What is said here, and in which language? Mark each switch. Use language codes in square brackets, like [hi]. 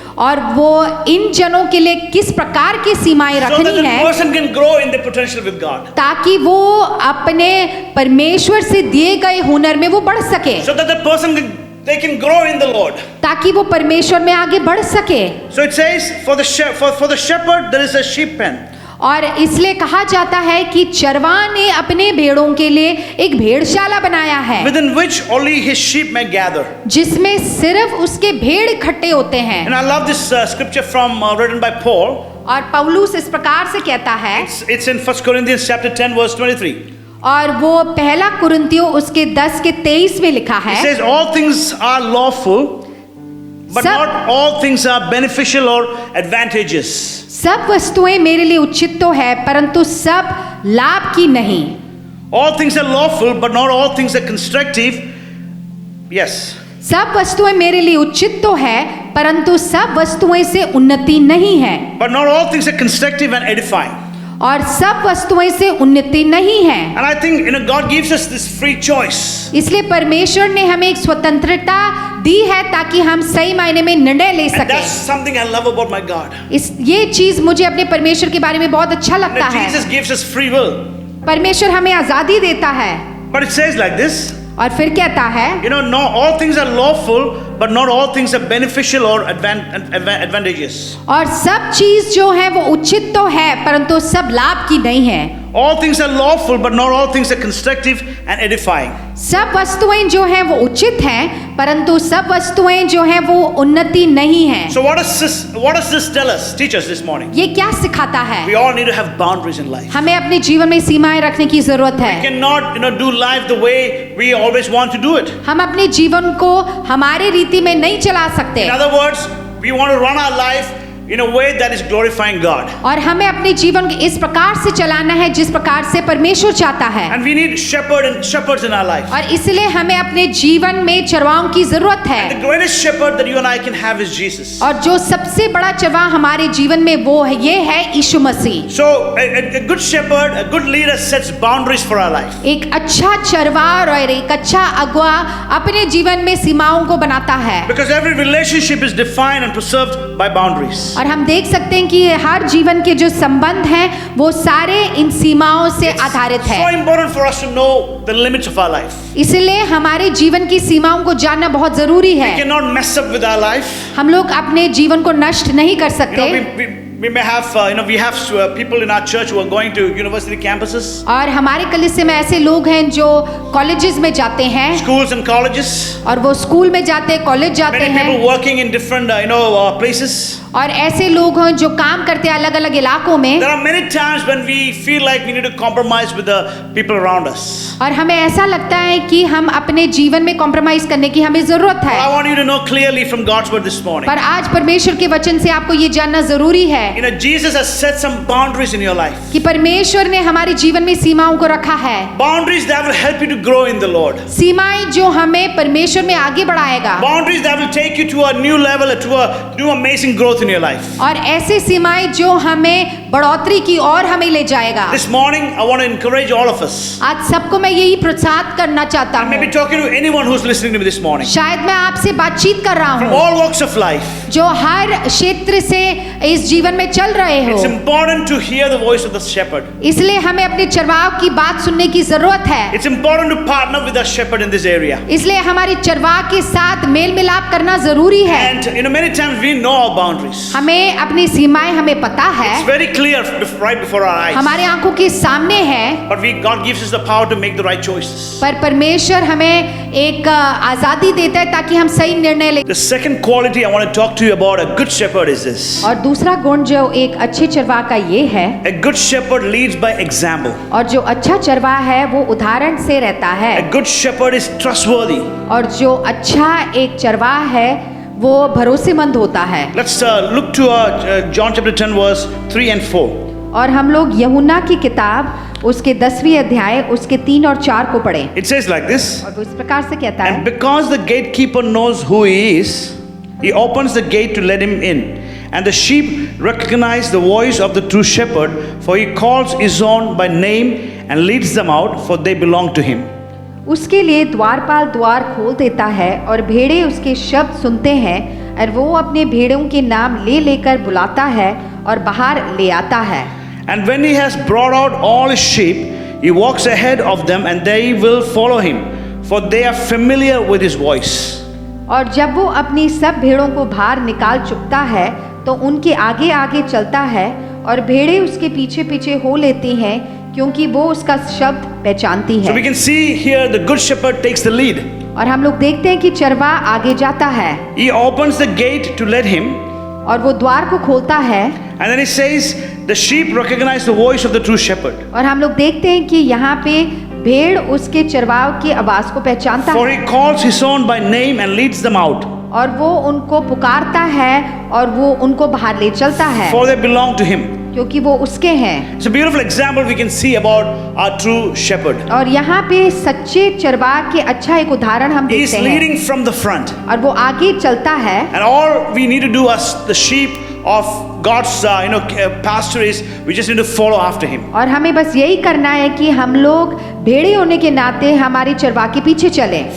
[hi] और वो इन जनों के लिए किस प्रकार की सीमाएं [en] so that [hi] रखनी [en] the [hi] है [en] person can grow in their potential with God. [hi] ताकि वो अपने परमेश्वर से दिए गए हुनर में वो बढ़ सके, [en] So that the person they can grow in the Lord. [hi] ताकि वो परमेश्वर में आगे बढ़ सके। [en] So it says for the shepherd there is a sheep pen. [hi] और इसलिए कहा जाता है कि चरवाह ने अपने भेड़ों के लिए एक भेड़शाला बनाया है, [en] Within which only his sheep may gather. [hi] जिसमें सिर्फ उसके भेड़ इकट्ठे होते हैं। [en] And I love this scripture from written by Paul. [hi] और पौलुस इस प्रकार से कहता है, [en] It's in 1 Corinthians chapter 10 verse 23. [hi] और वो पहला कुरिन्थियों उसके 10 के 23 में लिखा [en] It [hi] है, [en] says all things are lawful, but [hi] सब- [en] not all things are beneficial or advantageous. [hi] सब वस्तुएं मेरे लिए उचित तो है परंतु सब लाभ की नहीं। [en] All things are lawful, but not all things are constructive. Yes. [hi] सब वस्तुएं मेरे लिए उचित तो है परंतु सब वस्तुएं से उन्नति नहीं है, [en] But not all things are constructive and edifying. [hi] और सब वस्तुएं से उन्नति नहीं है। [en] And I think, you know, God gives us this free choice. [hi] इसलिए परमेश्वर ने हमें एक स्वतंत्रता दी है ताकि हम सही मायने में निर्णय ले [en] And that's [hi] सकें। [en] something I love about my God. [hi] ये चीज मुझे अपने परमेश्वर के बारे में बहुत अच्छा लगता [en] That [hi] है। [en] Jesus gives us free will. [hi] परमेश्वर हमें आजादी देता है, [en] But it says like this, [hi] और फिर कहता है, [en] you know, no, all things are lawful, but not all things are beneficial or advantageous. [hi] और सब चीज जो है वो उचित तो है परंतु सब लाभ की नहीं है। [en] All things are lawful, but not all things are constructive and edifying. [hi] सब वस्तुएं जो हैं वो उचित हैं परंतु सब वस्तुएं जो हैं वो उन्नति नहीं है। [en] So what does this tell us, teach us this morning? [hi] ये क्या सिखाता है? [en] We all need to have boundaries in life. [hi] हमें अपने जीवन में सीमाएं रखने की जरूरत [en] We [hi] है। [en] cannot, you know, do life the way we always want to do it. [hi] हम अपने जीवन को हमारे रीति में नहीं चला सकते, [en] In other words, we want to run our life in a way that is glorifying God. [hi] और हमें अपने जीवन को इस प्रकार से चलाना है जिस प्रकार से परमेश्वर चाहता है। [en] And we need shepherds in our life. [hi] और इसलिए हमें अपने जीवन में चरवाहों की जरूरत [en] The [hi] है, [en] greatest shepherd that you and I can have is Jesus. [hi] और जो सबसे बड़ा चरवाह हमारे जीवन में वो है, ये है यीशु मसीह। [en] So a good shepherd, a good leader sets boundaries for our life. [hi] एक अच्छा चरवाह और एक अच्छा अगुआ अपने जीवन में सीमाओं को बनाता है, [en] Because every relationship is defined and preserved by boundaries. [hi] और हम देख सकते हैं कि हर जीवन के जो संबंध हैं वो सारे इन सीमाओं से आधारित [en] So [hi] है। [en] important for us to know the limits of our life. [hi] इसलिए हमारे जीवन की सीमाओं को जानना बहुत जरूरी [en] We [hi] है। [en] cannot mess up with our life. [hi] हम लोग अपने जीवन को नष्ट नहीं कर [en] You [hi] सकते, [en] know, we may have, we have people in our church who are going to university campuses, [hi] और हमारे कलीसिया में ऐसे लोग हैं जो कॉलेजेस में जाते हैं, [en] schools and colleges. [hi] और वो स्कूल में जाते हैं, कॉलेज जाते [en] Many [hi] हैं, [en] people working in different, places. [hi] और ऐसे लोग हैं जो काम करते हैं अलग अलग इलाकों में, [en] There are many times when we feel like we need to compromise with the people around us. [hi] और हमें ऐसा लगता है कि हम अपने जीवन में कॉम्प्रोमाइज करने की हमें जरूरत [en] I [hi] है। [en] want you to know clearly from God's word this morning. [hi] पर आज परमेश्वर के वचन से आपको ये जानना जरूरी है [en] You know, Jesus has set some boundaries in your life. [hi] कि परमेश्वर ने हमारे जीवन में सीमाओं को रखा है। [en] Boundaries that will help you to grow in the Lord. [hi] सीमाएं जो हमें परमेश्वर में आगे बढ़ाएगा, [en] Boundaries that will take you to a new level, to a new amazing growth in your life. [hi] और ऐसे सीमाएं जो हमें बढ़ोतरी की और हमें ले जाएगा। [en] This morning, I want to encourage all of us. [hi] आज सबको मैं यही प्रोत्साहित करना चाहता [en] I may be [hi] हूँ। [en] talking to anyone who's listening to me this morning. [hi] शायद मैं आपसे बातचीत कर रहा [en] From [hi] हूँ [en] all walks of life. [hi] जो हर क्षेत्र से इस जीवन में चल रहे हो। [en] It's important to hear the voice of the shepherd. [hi] इसलिए हमें अपने चरवाह की बात सुनने की जरूरत है। [en] It's important to partner with the shepherd in this area. [hi] इसलिए हमारे चरवाह के साथ मेल मिलाप करना जरूरी है। [en] And you know, many times we know our boundaries. [hi] हमें अपनी सीमाएं हमें पता है, [en] It's very clear right before our eyes. [hi] हमारे आंखों के सामने है, [en] But God gives us the power to make the right choices. [hi] पर परमेश्वर हमें एक आजादी देता है ताकि हम सही निर्णय ले। [en] The second quality I want to talk to you about a good shepherd is this. [hi] और दूसरा गुण जो एक अच्छे चरवाह का ये है, [en] A good shepherd leads by example. [hi] और जो अच्छा चरवाह है वो उदाहरण से रहता है, [en] A good shepherd is trustworthy. [hi] और जो अच्छा एक चरवाह है वो भरोसेमंद होता है। [en] Let's look to John chapter 10 verse 3 and 4. [hi] और हम लोग यूहन्ना की किताब उसके 10वीं अध्याय उसके 3 और 4 को पढ़ें। [en] It says like this. [hi] और वो इस प्रकार से कहता [en] And [hi] है, [en] because the gatekeeper knows who he is, he opens the gate to let him in. And the sheep recognize the voice of the true shepherd, for he calls his own by name and leads them out, for they belong to him. [hi] उसके लिए द्वारपाल द्वार खोल देता है और भेड़े उसके शब्द सुनते हैं, और वो अपने भेड़ों के नाम ले लेकर बुलाता है और बाहर ले आता है। [en] And when he has brought out all his sheep, he walks ahead of them, and they will follow him, for they are familiar with his voice. [hi] और जब वो अपनी सब भेड़ों को बाहर निकाल चुकता है तो उनके आगे आगे चलता है, और भेड़े उसके पीछे पीछे हो लेती हैं, क्योंकि वो उसका शब्द पहचानती [en] So we [hi] है। [en] can see here the good shepherd takes the lead. [hi] और हम लोग देखते हैं कि चरवाह आगे जाता है [en] He opens the gate to let him, [hi] और वो द्वार को खोलता है, [en] and then he says, the sheep recognize the voice of the true shepherd. [hi] और हम लोग देखते हैं कि यहाँ पे भेड़ उसके चरवाह की आवाज को पहचानता [en] For [hi] है, [en] he calls his own by name and leads them out, [hi] और वो उनको पुकारता है और वो उनको बाहर ले चलता है, [en] for they belong to him. [hi] क्योंकि वो उसके हैं। [en] It's a beautiful example we can see about our true shepherd. [hi] और यहाँ पे सच्चे चरवाह के अच्छा एक उदाहरण हम [en] He is [hi] देखते हैं, [en] leading from the front, [hi] और वो आगे चलता है, [en] and all we need to do as the sheep of God's pasture is we just need to follow after him. [hi] और हमें बस यही करना है कि हम लोग भेड़े होने के नाते हमारी चरवाह के पीछे चलें।